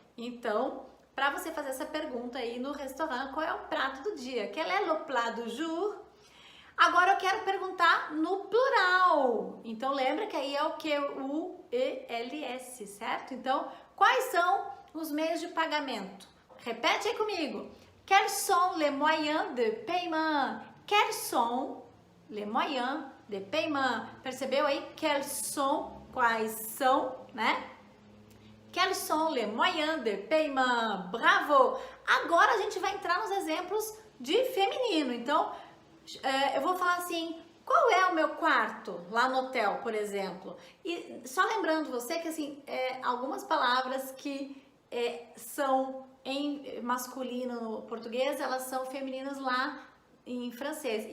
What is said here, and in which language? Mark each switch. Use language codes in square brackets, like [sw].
[pt] Então, para você fazer essa pergunta aí no restaurante, qual é o prato do dia? [fr] Quel est le plat du jour? [pt] Agora eu quero perguntar no plural. Então lembra que aí é o que? O ELS, certo? Então, quais são os meios de pagamento? Repete aí comigo. [fr] Quels sont les moyens de paiement? Quels sont les moyens de paiement? [pt] Percebeu aí? [fr] Quels sont, [pt] quais são, né? [fr] Quels sont les moyens de paiement? [pt] Bravo! Agora a gente vai entrar nos exemplos de feminino. Então, eu vou falar assim, qual é o meu quarto lá no hotel, por exemplo? E só lembrando você que assim, algumas palavras que são em masculino no português, elas são femininas lá em francês.